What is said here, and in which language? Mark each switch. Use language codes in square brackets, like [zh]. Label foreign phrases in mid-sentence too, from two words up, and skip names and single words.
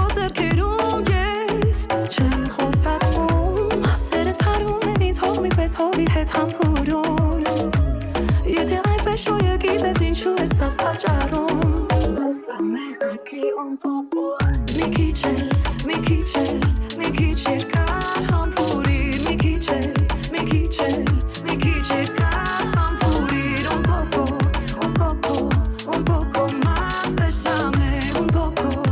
[hy] ձեռքերում ես չեմ խորտակվում Սերդ փարում է ինձ հողմի պես հովի հետ համբուրում Եթե այնպես շոյը գիտես ինչու ես սավ պաճառում [es] Bésame aquí un poco [hy] Mi քիչ երկար համբուրիր Mi քիչ երկար համբուրիր [es] Un poco más Bésame un poco